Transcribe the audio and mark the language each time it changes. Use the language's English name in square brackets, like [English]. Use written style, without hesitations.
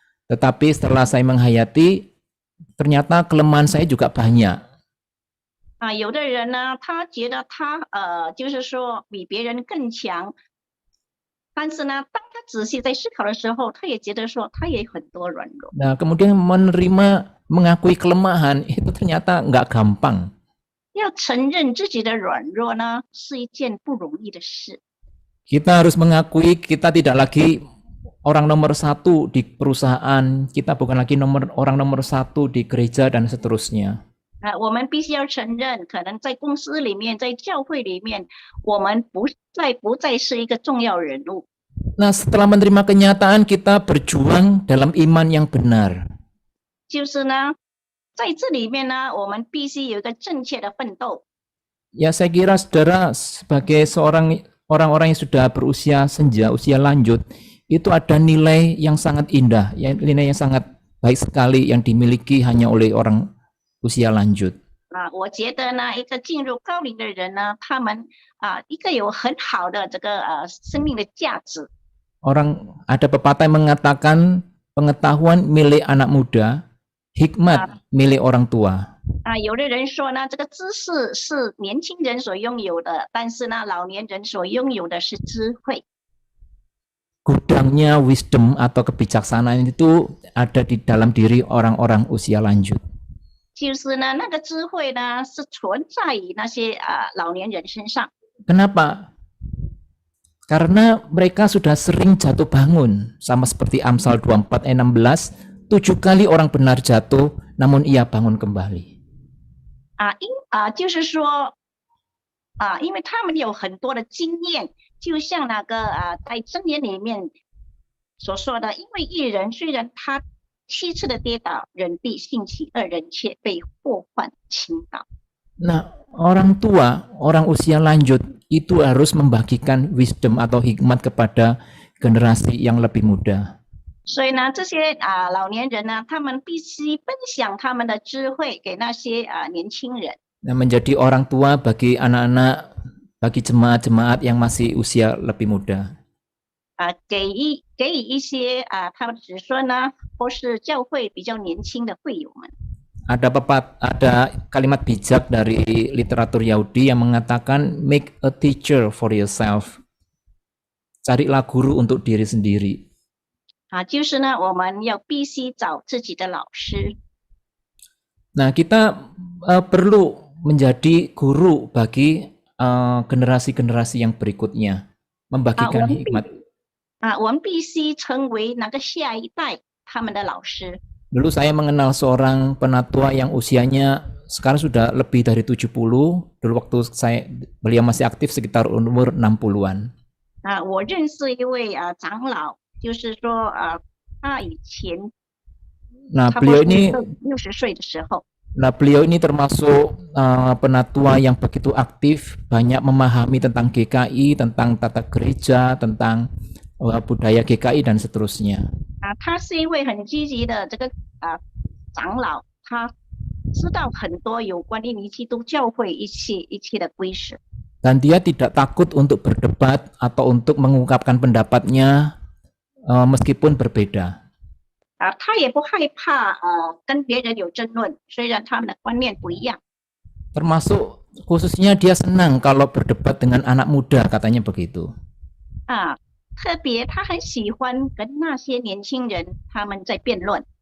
[Indonesian] Tetapi setelah saya menghayati, ternyata kelemahan saya juga banyak. [Chinese] 有的人呢，他觉得他就是说比别人更强，但是呢，当他仔细在思考的时候，他也觉得说他也有很多软弱。 [Indonesian] Nah, kemudian mengakui kelemahan itu ternyata nggak gampang. [Chinese] 要承认自己的软弱呢，是一件不容易的事。 [Indonesian] Kita harus mengakui kita tidak lagi orang nomor satu di perusahaan, kita bukan lagi orang nomor satu di gereja dan seterusnya. [Chinese] 我们必须要承认，可能在公司里面，在教会里面，我们不再是一个重要人物。 [Indonesian] Nah, setelah menerima kenyataan, kita berjuang dalam iman yang benar. [Chinese] 就是呢，在这里面呢，我们必须有一个正确的奋斗。 [Indonesian] Ya, saya kira saudara sebagai orang-orang yang sudah berusia senja, usia lanjut, itu ada nilai yang sangat indah, nilai yang sangat baik sekali yang dimiliki hanya oleh orang usia lanjut. [Chinese] 我觉得呢，一个进入高龄的人呢，他们一个有很好的这个生命的价值。 [Indonesian] Ada pepatah yang mengatakan pengetahuan milik anak muda, hikmat milik orang tua. [Chinese] 有的人说呢，这个知识是年轻人所拥有的，但是呢，老年人所拥有的是智慧。 [Indonesian] Gudangnya wisdom atau kebijaksanaan itu ada di dalam diri orang-orang usia lanjut. [Chinese] 就是呢，那个智慧呢是存在于那些老年人身上。 [Indonesian] Kenapa? Karena mereka sudah sering jatuh bangun, sama seperti Amsal 24 ayat 16, 7 kali orang benar jatuh, namun ia bangun kembali. [Chinese] 就是说因为他们有很多的经验，就像那个在箴言里面所说的，因为一人虽然他7次的跌倒，人必兴起，2人却被祸患倾倒。 [Indonesian] Nah, orang tua, orang usia lanjut itu harus membagikan wisdom atau hikmat kepada generasi yang lebih muda. [Chinese] 所以呢，这些老年人呢，他们必须分享他们的智慧给那些年轻人。 [Indonesian] Nah, menjadi orang tua bagi anak-anak, bagi jemaat-jemaat yang masih usia lebih muda. [Chinese] 给予一些他们的子孙呢，或是教会比较年轻的会友们。 [Indonesian] Ada kalimat bijak dari literatur Yahudi yang mengatakan [English] make a teacher for yourself. [Indonesian] Carilah guru untuk diri sendiri. [Chinese] 就是呢，我们要必须找自己的老师。 [Indonesian] Nah, kita perlu menjadi guru bagi generasi-generasi yang berikutnya, membagikan hikmat. [Chinese] 我们必须成为那个下一代他们的老师。 [Indonesian] Dulu saya mengenal seorang penatua yang usianya sekarang sudah lebih dari 70. Dulu waktu beliau masih aktif sekitar umur 60-an. [Chinese] 我认识一位长老，就是说他以前 Nah, 差不多 [Indonesian] beliau ini [Chinese] 60岁的时候， [Indonesian] Nah, beliau ini termasuk penatua yang begitu aktif, banyak memahami tentang GKI, tentang tata gereja, tentang budaya GKI dan seterusnya. [Chinese] 他是一位很积极的这个长老，他知道很多有关印尼基督教会一切的规则。 [Indonesian] Dan dia tidak takut untuk berdebat atau untuk mengungkapkan pendapatnya meskipun berbeda. [Chinese] 他也不害怕跟别人有争论，虽然他们的观念不一样。 [Indonesian] Termasuk khususnya dia senang kalau berdebat dengan anak muda, katanya begitu. [Chinese] 特别他很喜欢跟那些年轻人他们在辩论。